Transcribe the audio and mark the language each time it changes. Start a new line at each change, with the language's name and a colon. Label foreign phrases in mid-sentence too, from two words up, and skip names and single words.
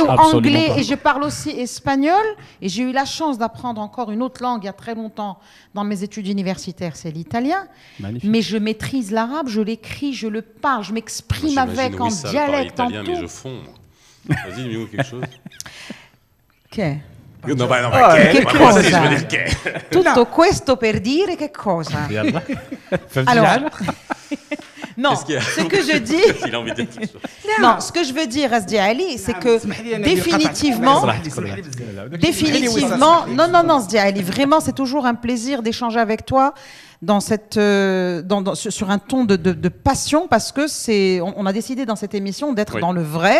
French: vraie question. anglais et je parle aussi espagnol? Et j'ai eu la chance d'apprendre encore une autre langue il y a très longtemps dans mes études universitaires, c'est l'italien. Magnifique. Mais je maîtrise l'arabe, je l'écris, je le parle, je m'exprime avec en dialecte, en italien, tout. mais je fonds. Vas-y, dis-nous quelque chose.
Italian: Che? Non, che cosa?
French: Je veux dire che.
Italian: Tutto questo per dire che cosa?
French: Alors, non, ce que je dis... Il a envie de dire quelque chose. Non, ce que je veux dire, Asdi Ali, c'est que définitivement, non, Asdi Ali, vraiment, c'est toujours un plaisir d'échanger avec toi dans cette, sur un ton de passion, parce que on a décidé dans cette émission d'être dans le vrai.